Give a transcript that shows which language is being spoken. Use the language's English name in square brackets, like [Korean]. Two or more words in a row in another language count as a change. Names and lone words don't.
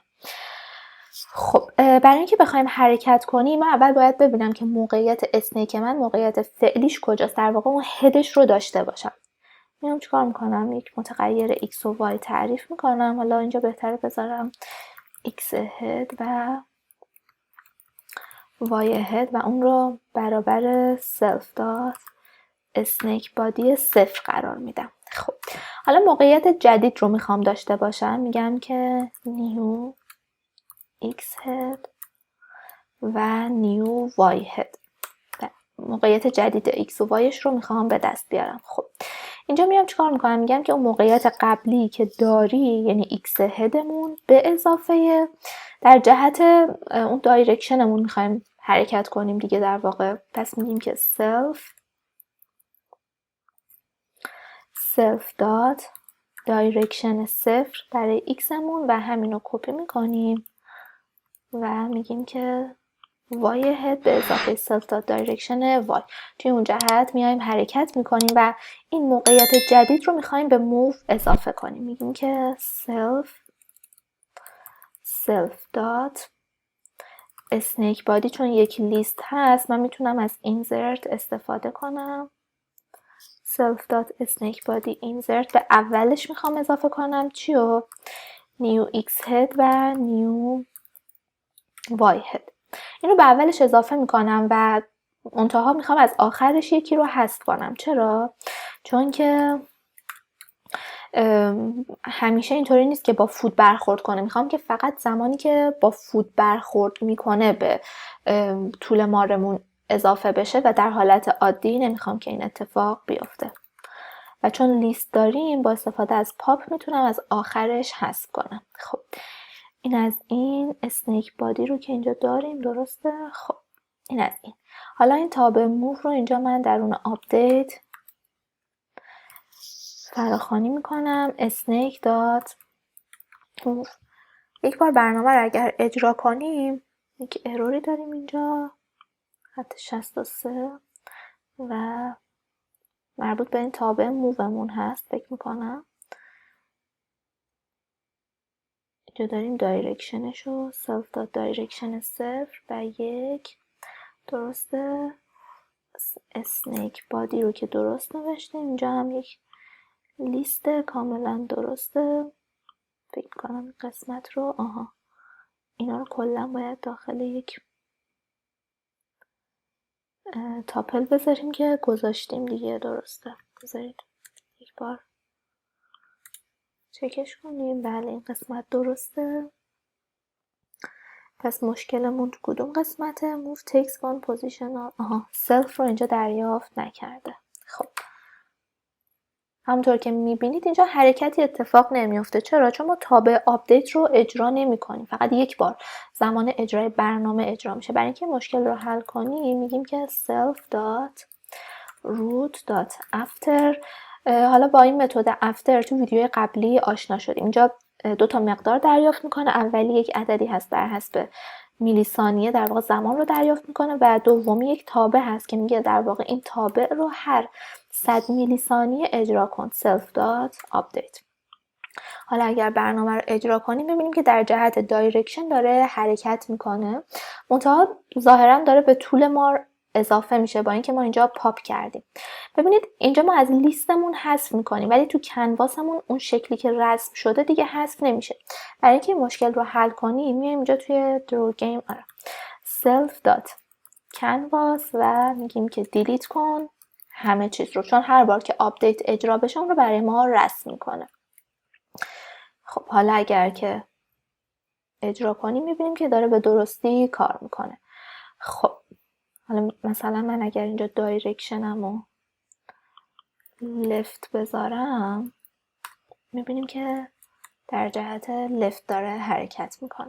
[Persian] خب برای اینکه بخوایم حرکت کنیم من اول باید ببینم که موقعیت اسنیک من موقعیت فعلیش کجاست، در واقع اون هدش رو داشته باشم. میام چیکار میکنم؟ یک متغیر x و y تعریف میکنم. حالا اینجا بهتره بذارم x هد و y هد و اون رو برابر [English] self dot snake body [Persian] 0 قرار میدم. خب حالا موقعیت جدید رو میخوام داشته باشم. میگم که [English] new x head [Persian] و [English] new y head. [Persian] موقعیت جدید x و yش رو میخوام به دست بیارم. خب اینجا میام چیکار میکنم؟ میگم که اون موقعیت قبلی که داری یعنی x هدمون به اضافه در جهت اون دایرکشنمون میخوایم حرکت کنیم دیگه در واقع. پس میگیم که [English] self dot direction [Persian] 0 برای x مون و همینو کپی میکنیم و میگیم که [English] y head [Persian] به اضافه [English] self dot direction y. [Persian] توی اون جهت میایم حرکت میکنیم و این موقعیت جدید رو میخوایم به move اضافه کنیم. میگیم که [English] self dot snake body [Persian] چون یک لیست هست من میتونم از insert استفاده کنم. [English] self dot snake body insert [Persian] به اولش میخوام اضافه کنم چیو؟ [English] new x head و new y head. [Persian] این رو به اولش اضافه میکنم و منتها میخوام از آخرش یکی رو حذف کنم. چرا؟ چون که همیشه اینطوری نیست که با فود برخورد کنه. میخوام که فقط زمانی که با فود برخورد میکنه به طول مارمون اضافه بشه و در حالت عادی نمیخوام که این اتفاق بیفته. و چون لیست داریم با استفاده از پاپ میتونم از آخرش حذف کنم. خب این از این [English] snake body [Persian] رو که اینجا داریم، درسته؟ خب این از این. حالا این تابع موو رو اینجا من درون آپدیت فراخوانی میکنم [English] snake dot move. [Persian] یک بار برنامه رو اگر اجرا کنیم یک اروری داریم اینجا خط 63 و مربوط به این تابع موومون هست فکر میکنم. اینجا داریم دایرکشنش رو [English] self dot direction [Persian] 0 و 1 درسته. [English] snake body [Persian] رو که درست نوشتیم. اینجا هم یک لیست کاملا درسته. فکر کنم قسمت رو اینا رو کلا باید داخل یک تاپل بذاریم که گذاشتیم دیگه. درسته. بذارید یک بار چکش کنیم. بله این قسمت درسته. پس مشکلمون تو کدوم قسمته؟ [English] move takes one position self [Persian] رو اینجا دریافت نکرده. خب همونطور که میبینید اینجا حرکتی اتفاق نمیفته. چرا؟ چون ما تابع آپدیت رو اجرا نمی کنیم. فقط یک بار زمان اجرای برنامه اجرا میشه. برای اینکه مشکل رو حل کنیم میگیم که [English] self.root.after. [Persian] حالا با این متد after تو ویدیوی قبلی آشنا شدیم. اینجا دو تا مقدار دریافت میکنه. اولی یک عددی هست بر حسب میلی ثانیه، در واقع زمان رو دریافت میکنه، و دومی یک تابع هست که میگه در واقع این تابع رو هر 100 میلی ثانیه اجرا کن [English] self.update. [Persian] حالا اگر برنامه رو اجرا کنیم ببینیم که در جهت دایرکشن داره حرکت میکنه، منتها ظاهرا داره به طول ما اضافه میشه با اینکه ما اینجا پاپ کردیم. ببینید اینجا ما از لیستمون حذف میکنیم ولی تو کنواسمون اون شکلی که رسم شده دیگه حذف نمیشه. برای اینکه این مشکل رو حل کنیم میایم اینجا توی [English] draw game self.canvas [Persian] و میگیم که دیلیت کن همه چیز رو، چون هر بار که آپدیت اجرا بشه اون رو برای ما رسم میکنه. خب حالا اگر که اجرا کنیم میبینیم که داره به درستی کار میکنه. خب حالا مثلا من اگر اینجا دایرکشنم رو لفت بذارم میبینیم که در جهت لفت داره حرکت میکنه.